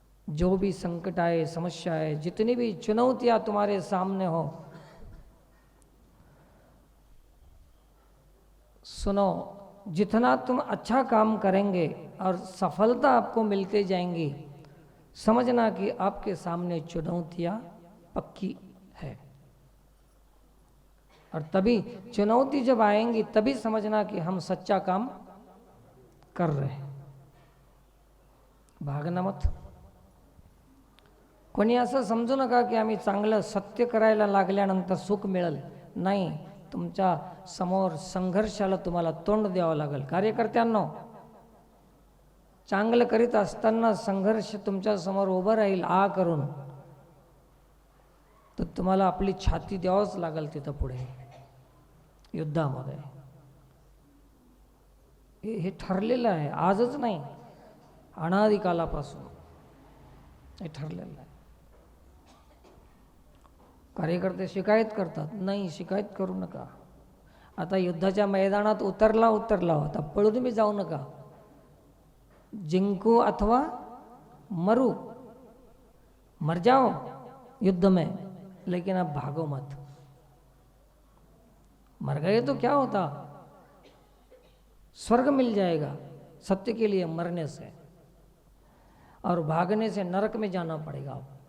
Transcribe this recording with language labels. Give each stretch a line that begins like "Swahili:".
Hindi: जो भी संकट आए, समस्या आए, जितनी भी चुनौतियां तुम्हारे सामने हो, सुनो, जितना तुम अच्छा काम करेंगे और सफलता आपको मिलते जाएंगी, समझना कि आपके सामने चुनौतियां पक्की है। और तभी चुनौती जब आएंगी, तभी समझना कि हम सच्चा काम कर रहे हैं। भागना मत।
Marathi: कोणी असं समजू नका की आम्ही चांगलं सत्य करायला लागल्यानंतर सुख मिळेल. नाही, तुमच्या समोर संघर्षाला तुम्हाला तोंड द्यावं लागेल. कार्यकर्त्यांनो, चांगलं करीत असताना संघर्ष तुमच्या समोर उभं राहील आ करून, तर तुम्हाला आपली छाती द्यावंच लागेल तिथं पुढे युद्धामध्ये. हे ठरलेलं आहे, आजच नाही, अनादिकालापासून हे ठरलेलं आहे. कार्यकर्ते शिकायत करतात, नाही शिकायत करू नका. आता युद्धाच्या मैदानात उतरला आता पळून बी जाऊ नका. जिंकू अथवा मरू,
Hindi: मर जाओ युद्ध में, लेकिन अब भागो मत. मर गए तो क्या होता, स्वर्ग मिल जाएगा सत्य के लिए मरने से, और भागने से नरक में जाना पड़ेगा.